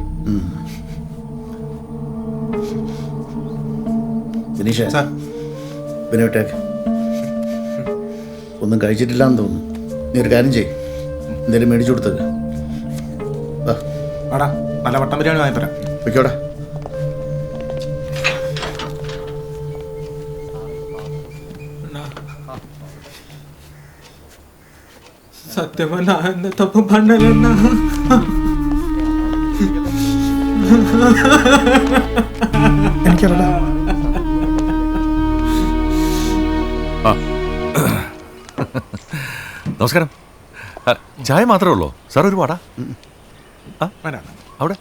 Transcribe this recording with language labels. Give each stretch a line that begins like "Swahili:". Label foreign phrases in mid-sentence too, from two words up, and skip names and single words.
Malayalam: ദിനീഷേ, പിന്നെ വിട്ടേക്ക്. ഒന്നും കഴിച്ചിട്ടില്ലാന്ന് തോന്നുന്നു. നീ ഒരു കാര്യം ചെയ്യ്, എന്തേലും മേടിച്ചു കൊടുത്തത്. ആടാ, നല്ല വട്ടം ബിരിയാണി വാങ്ങിത്തരാം. വെക്കോടാ.
Tamil: சத்தியமா நான் இந்த தப்பு பண்ணலன்னா.
Malayalam: എനിക്കറിയാം. നമസ്കാരം. ചായ മാത്രമേ ഉള്ളൂ സാർ? ഒരു വാടാ അവിടെ